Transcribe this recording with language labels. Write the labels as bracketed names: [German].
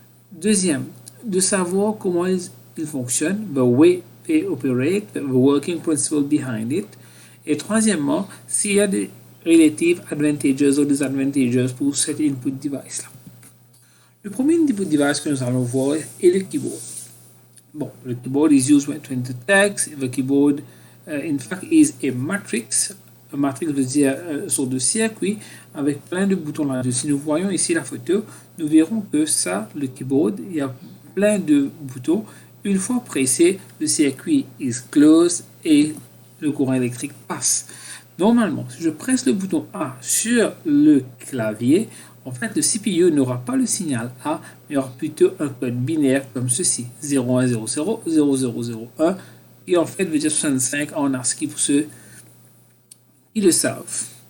[French] Deuxième, de savoir comment ils fonctionnent, [English] the way they operate, the working principle behind it. [French] Et troisièmement, s'il y a des [English] relative advantages [French] ou disadvantages pour cet input device-là. Le premier input device que nous allons voir est le keyboard. Bon, le [English] keyboard is used to enter text. The keyboard, in fact, is a matrix. [French] Un matrix veut dire sorte de circuit avec plein de boutons là-dessus. Si nous voyons ici la photo, nous verrons que ça, le keyboard, il y a plein de boutons. Une fois pressé, le circuit [English] is closed [French] et le courant électrique passe. Normalement, si je presse le bouton A sur le clavier, en fait, le CPU n'aura pas le signal A, mais aura plutôt un code binaire comme ceci, 0100 0001, qui en fait veut dire 65 en ASCII pour ceux qui le savent.